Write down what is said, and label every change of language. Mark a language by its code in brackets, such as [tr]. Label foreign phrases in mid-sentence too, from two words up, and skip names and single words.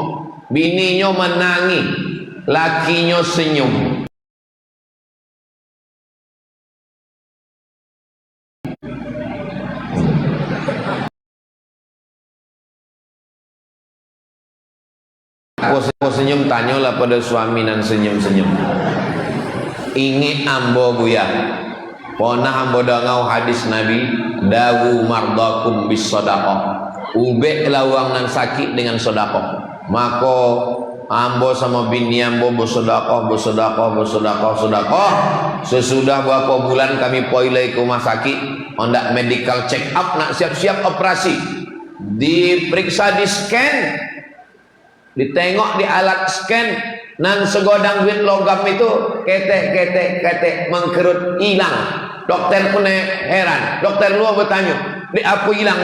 [min] Bininya menangis, lakinya senyum. Aku senyum, tanyalah pada suami nan senyum-senyum. Ingi ambo buya, pernah ambo dangau hadis Nabi, [ar] داووا مرضاكم بالصدقة, [min] ubek lawang nan sakit dengan sedekah. Maka ambo sama bini ambo bersedekah. Sesudah berapa bulan kami poilai ke rumah sakit, hendak [en] medical check up, [min] nak siap-siap operasi. Diperiksa, di scan, ditengok di alat scan, nan segodang duit logam itu ketek mengkerut hilang. Dokter pun heran. Dokter luar bertanya, di apa hilang?